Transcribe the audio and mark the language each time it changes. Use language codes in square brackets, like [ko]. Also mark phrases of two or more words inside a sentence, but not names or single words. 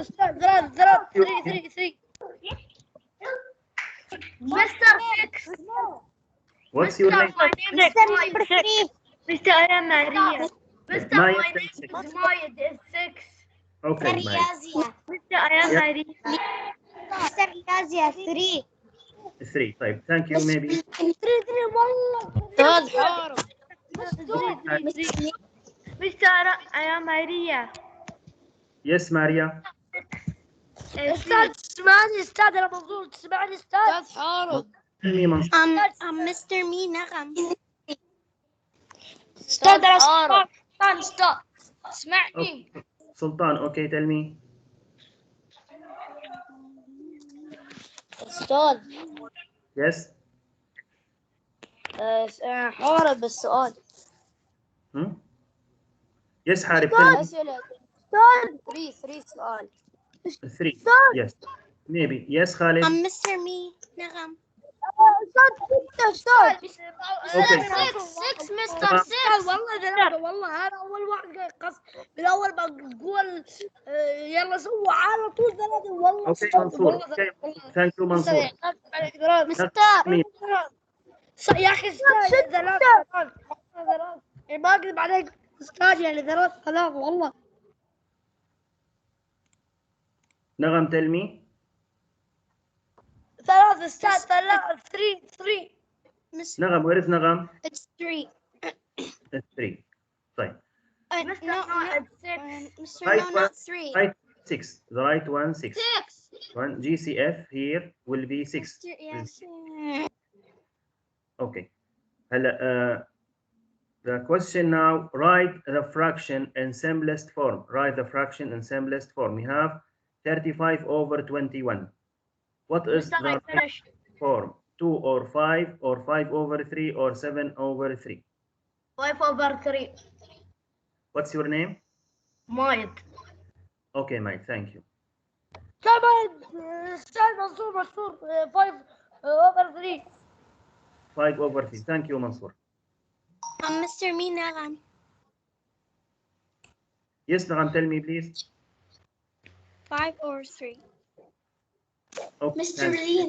[en] Start 3 Mr. 6. What's your name? [ar] مستر number 3. [en] Mr. Aya Maria. Mr. Maya My name said is 6. Mayed is 6. Okay, Maya. [ar] رياضية. [en] Mr. Aya Yeah. Maria. [ar] مستر رياضية 3. [en] 3. Type. Thank you, maybe. [ar] 3 والله. استاذ حارب. [en] Mr. Aya Maria. Yes, Maria. [ar] استاذ تسمعني استاذ انا مبسوط تسمعني استاذ حارب. [en] Tell me, Mansur. Mr. [ar] مي نغم. استاذ انا استاذ اسمعني. [en] Okay. Sultan, okay, tell me. [ar] استاذ [en] Yes. [ar] حارب السؤال. [en] Hmm? Yes, حارب. Tell me. [ar] أسئلة 3 سؤال [en] 3. Yes. Maybe. Yes, Khalid. Mr. Me نغم [ar] أستاذ [en] Okay. [ar] 6 مستر 6 والله ثلاثة والله أنا أول واحد قاعد قص من أول ما تقول يلا سووا على طول ثلاثة والله [en] Okay, [ar] أستاذ [en] Mansour. [ar] والله [en] Okay. [ar] والله [en] Thank you, Mansour. [ar] مستر يا أخي أستاذ ثلاثة ما أكذب عليك أستاذ يعني ثلاثة والله [en] Nagam, tell me. [ar] ثلاثة أستاذ 3 [en] Nagam, where is Nagam? It's 3. It's 3. Right. Mr. No, Mr. Right No, one. not 3. Right 6. The right one 6. 6 One GCF here will be 6. Yes. Okay. The question now, write the fraction in simplest form. Write the fraction in simplest form. We have 35 over 21. What is the right form? 2 or 5 or 5 over 3 or 7 over 3? 5 over 3. What's your name? Mike. Okay, Mike, thank you. [ar] كمان أستاذ منصور [en] 5 over 3 5 over 3. Thank you, Mansour. Mr. Me نغم Yes, Nagam, tell me, please. 5 over 3. Okay, Mr. thank Reen